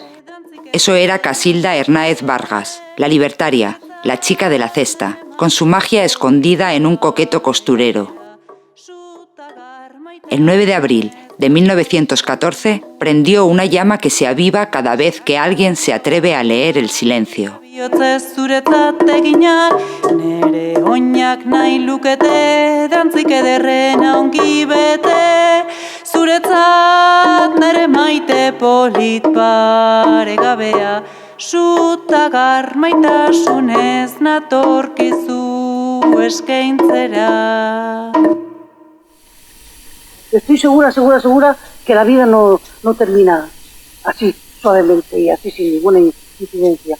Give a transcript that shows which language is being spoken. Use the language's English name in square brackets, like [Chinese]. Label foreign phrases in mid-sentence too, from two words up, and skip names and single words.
[Spanish] Eso era Casilda Hernáez Vargas, la libertaria, la chica de la cesta, con su magia escondida en un coqueto costurero. El 9 de abril de 1914 prendió una llama que se aviva cada vez que alguien se atreve a leer el silencio. [Basque] Nere oinak nahi lukete, dantzik ederrena ongi bete, zuretzat nere maite polit paregabea, sutagar maitasunez natorkizu eskaintzera. [Spanish] Estoy segura que la vida no termina así, suavemente y así sin ninguna incidencia.